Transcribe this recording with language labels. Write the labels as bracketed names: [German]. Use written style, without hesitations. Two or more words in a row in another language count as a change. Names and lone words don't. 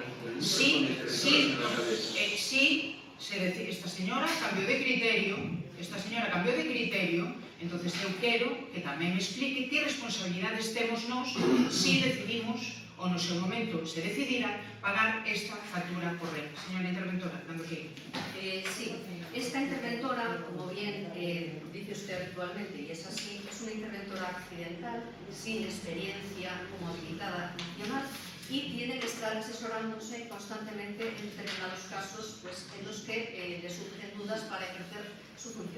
[Galician] Si esta señora cambiou de criterio, entonces eu quero que tamén me explique que responsabilidades temos nós si decidimos, ou no seu momento se decidira, pagar esta factura por REC. Señora interventora, dando que... [Spanish] Sí, esta interventora, como bien dice usted habitualmente, y es así, es una interventora accidental, sin experiencia como habilitada funcional, y tiene que estar asesorándose constantemente en determinados casos en los que le surgen dudas para ejercer su función.